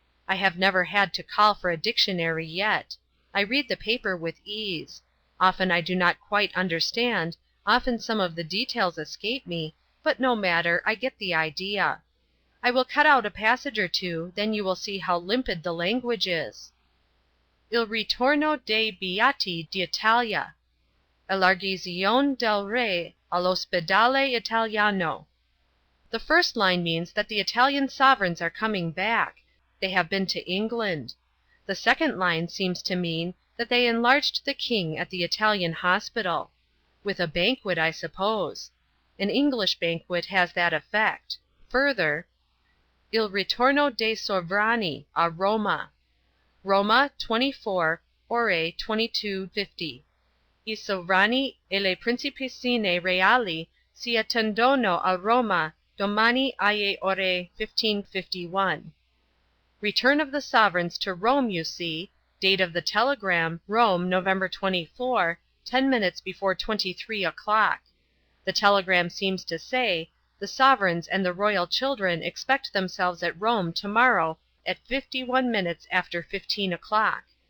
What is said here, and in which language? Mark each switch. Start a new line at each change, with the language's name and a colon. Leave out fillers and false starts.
English: I have never had to call for a dictionary yet. I read the paper with ease. Often I do not quite understand, often some of the details escape me, but no matter, I get the idea. I will cut out a passage or two, then you will see how limpid the language is.
Italian: Il ritorno dei beati d'Italia. Elargizione del re all'ospedale italiano.
English: The first line means that the Italian sovereigns are coming back. They have been to England. The second line seems to mean that they enlarged the king at the Italian hospital. With a banquet, I suppose. An English banquet has that effect.
Italian: Further, Il ritorno dei sovrani a Roma. Roma, 24, ore 22:50. I sovrani e le principessine reali si attendono a Roma domani alle ore 15:51.
English: Return of the sovereigns to Rome, you see. Date of the telegram, Rome, November 24, 10 minutes before 23 o'clock. The telegram seems to say, the sovereigns and the royal children expect themselves at Rome tomorrow at 51 minutes after 15 o'clock.